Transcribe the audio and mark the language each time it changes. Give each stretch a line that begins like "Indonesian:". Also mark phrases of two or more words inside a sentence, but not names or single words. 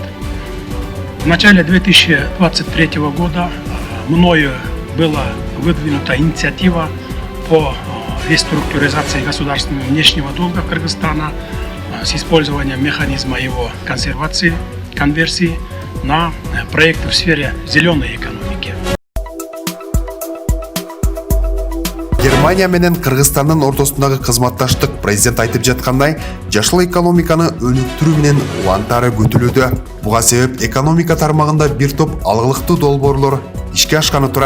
Russian: В начале 2023 года мною была выдвинута инициатива по реструктуризации государственного внешнего долга Кыргызстана с использованием механизма его конверсии на проекты в сфере зеленой экономики.
Kyrgyz: Германия менен Кыргызстандын ортосундагы кызматташтык президент айтып жаткандай, жашыл экономиканы өнүктүрүү менен улантары көтүлүүдө. Буга себеп экономика тармагында бир топ алгылыктуу долбоорлор ишке ашканы турат.